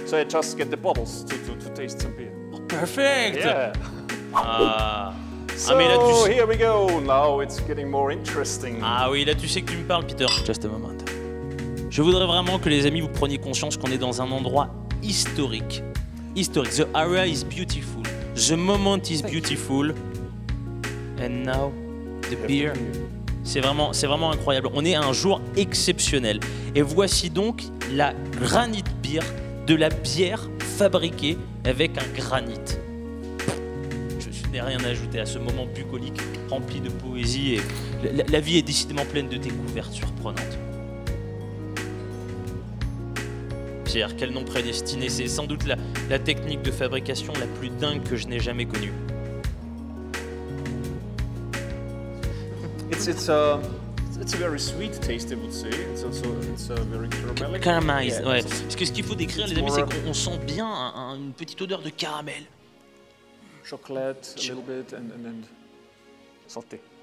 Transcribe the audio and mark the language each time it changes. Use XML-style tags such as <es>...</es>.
<en>So I just get the bottles to taste some beer. Perfect. Yeah. Ah. So</en> <fr>mais là, tu...</fr> <en>here we go. Now it's getting more interesting.</en> <fr>Ah oui, là tu sais que tu me parles, Peter.</fr> <en>Just a moment.</en> <fr>Je voudrais vraiment que les amis vous preniez conscience qu'on est dans un endroit historique. Historique.</fr> <en>The area is beautiful. The moment is beautiful. And now the beer.</en> <fr>C'est vraiment incroyable. On est à un jour exceptionnel. Et voici donc la granite beer, de la bière fabriquée avec un granit. Je n'ai rien à ajouter à ce moment bucolique, rempli de poésie. Et la vie est décidément pleine de découvertes surprenantes. Pierre, quel nom prédestiné. C'est sans doute la technique de fabrication la plus dingue que je n'ai jamais connue.</fr> <en>It's a very sweet taste, I would say. It's very caramelic. Caramelized, Yeah,</en> <fr>ouais. Parce que ce qu'il faut décrire, les amis,</fr> <en>more</en> <fr>c'est qu'on sent bien une petite odeur de caramel.</fr> <en>chocolate a little bit and then salty.</en>